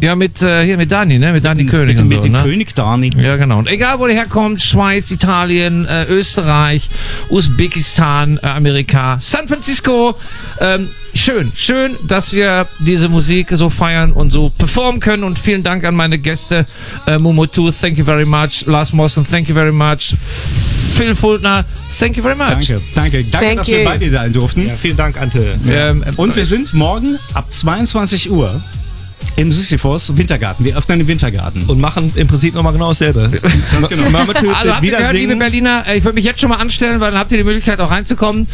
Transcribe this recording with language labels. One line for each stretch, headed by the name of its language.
German: Ja, mit Dani, ne? Mit Dani König. König Dani. Ja, genau. Und egal, wo der herkommt, Schweiz, Italien, Österreich, Usbekistan, Amerika, San Francisco. Schön, dass wir diese Musik so feiern und so performen können. Und vielen Dank an meine Gäste.
English: Mumutu, thank you very much. Lars Mossen, thank you very much. Phil Fultner, thank you very much.
German: Danke, dass wir bei dir sein durften. Ja, vielen Dank, Ante. Ja. Und wir sind morgen ab 22 Uhr im Sisyphos Wintergarten. Wir öffnen den Wintergarten. Und machen im Prinzip nochmal genau dasselbe. Ganz genau. Mama, also habt ihr gehört, liebe Berliner, ich würde mich jetzt schon mal anstellen, weil dann habt ihr die Möglichkeit auch reinzukommen.